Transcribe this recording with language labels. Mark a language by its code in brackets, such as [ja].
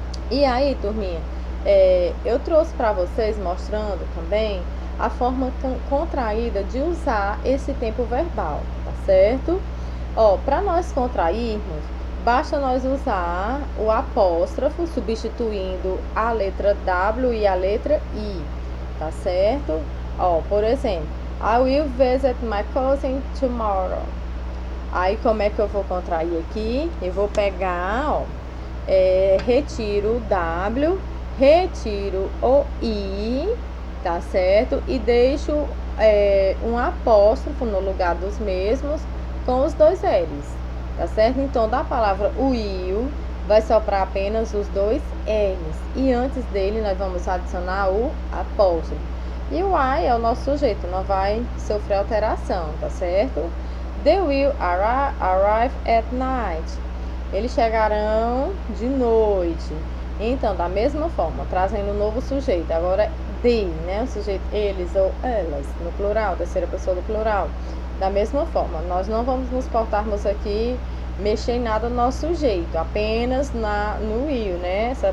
[pt] E aí, turminha, eu trouxe para vocês mostrando também a forma contraída de usar esse tempo verbal, tá certo? Para nós contrairmos, basta nós usar o apóstrofo, substituindo a letra W e a letra I, tá certo? Por exemplo, [en] I will visit my cousin tomorrow. [pt] Aí, como é que eu vou contrair aqui? Eu vou pegar, retiro o W, retiro o I, tá certo? E deixo um apóstrofo no lugar dos mesmos com os 2 L's, tá certo? Então, da palavra will, vai soprar apenas os 2 L's. E antes dele, nós vamos adicionar o apóstrofo. E o I é o nosso sujeito, não vai sofrer alteração, tá certo? [en] They will arrive at night. [pt] Eles chegarão de noite. Então, da mesma forma, trazendo um novo sujeito. Agora, they, né? O sujeito eles ou elas, no plural, terceira pessoa do plural. Da mesma forma, nós não vamos nos portarmos aqui, mexer em nada no nosso sujeito, apenas no will, né?